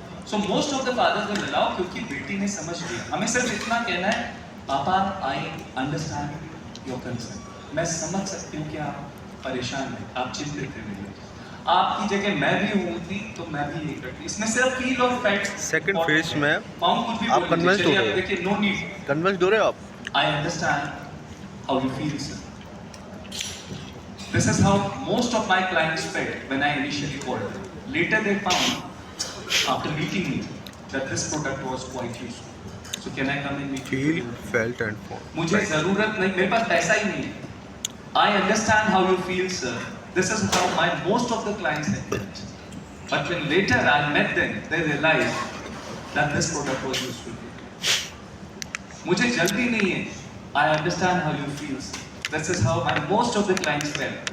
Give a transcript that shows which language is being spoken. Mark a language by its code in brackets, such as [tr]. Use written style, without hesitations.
[en] so most of the fathers will allow, [hi] क्योंकि बेटी ने समझ लिया। हमें सिर्फ इतना कहना है पापा [en] I understand your concern, [hi] मैं समझ सकती हूँ कि आप परेशान हैं, आप चिंतित हैं, आपकी जगह मैं भी होती तो मैं भी यही करती। इसमें सिर्फ फील और फैक्ट सेकंड फेज में आप [en] convinced [hi] हो रहे हो, देखिए [en] no need, [hi] कन्विंस्ड हो रहे हो आप। [en] I understand how you feel sir. This is how most of my clients felt when I initially called them. Later they found, after meeting me, that this product was quite useful. So can I come and meet you? Feel felt and form. [hi] मुझे जरूरत नहीं, मेरे पास पैसा ही नहीं है। [en] I understand how you feel, sir. This is how my most of the clients have felt. But when later I met them, they realized that this product was useful. [hi] मुझे जल्दी नहीं है। [en] I understand how you feel, sir. This is how my most of the clients felt.